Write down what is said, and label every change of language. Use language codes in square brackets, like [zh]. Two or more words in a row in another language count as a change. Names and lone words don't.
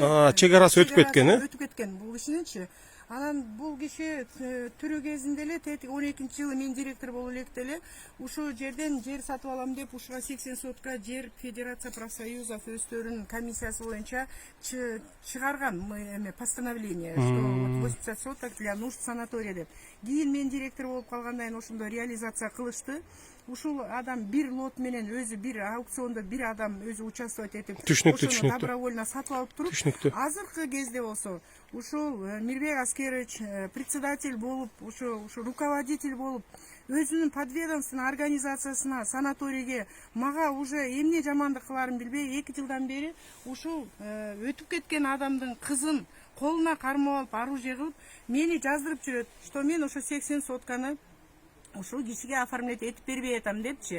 [ky] чек арасы өтүп кеткен, э? Өтүп кеткен бул кишиненчи. Анан бул киши түрө кезинде эле 12-жылы мен директор болуп электе эле ушул жерден жер сатып алам деп ушуга 80 сотка жер Федерация профсоюзов өздөрүнүн комиссиясы боюнча чыгарган эме [ru] постановление, что 80 соток для нужд санатория [ky] деп. Кийин мен директор болуп калгандан кийин ошондо реализация кылышты. Ушул адам бир лот менен өзү бир аукциондо бир адам өзү участвовать этип Түшүнүктүү. Добровольно сатып алып туруп. Азыркы кезде болсо ушул Мирбек Аскерович председатель болуп, ушул руководитель болуп, өзүнүн подведомственный организациясына, санаторийге мага уже эмне жамандык кыларын билбей 2 жылдан бери ушул өтүп кеткен адамдын кызын колуна кармап алып, оружие кылып, мени жаздырып жүрөт, что мен ошо 80 сотканы ушул кишиге оформлять этип бербей атам депчи.